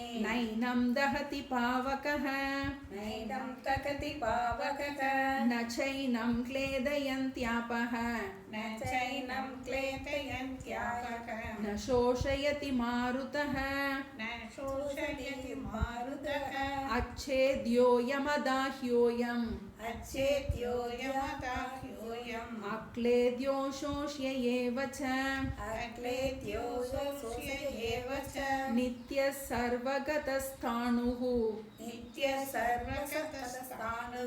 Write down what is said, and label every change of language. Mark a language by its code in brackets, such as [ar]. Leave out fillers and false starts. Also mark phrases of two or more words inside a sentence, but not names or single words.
[sa] नैनं दहति पावकः, नैनं दहति पावकः, न चैनं क्लेदयन्त्यापः, न चैनं क्लेदयन्त्यापः, न शोषयति मारुतः, न शोषयति मारुतः, अच्छेद्योयमदाह्योऽयम्, अच्छेद्योयमदाह्योऽयम्, अक्लेद्यो शोष्य एव च, अक्लेद्यो शोष्य एव च, नित्यः सर्वगतस्थाणुः, नित्यः सर्वगतस्थाणुः,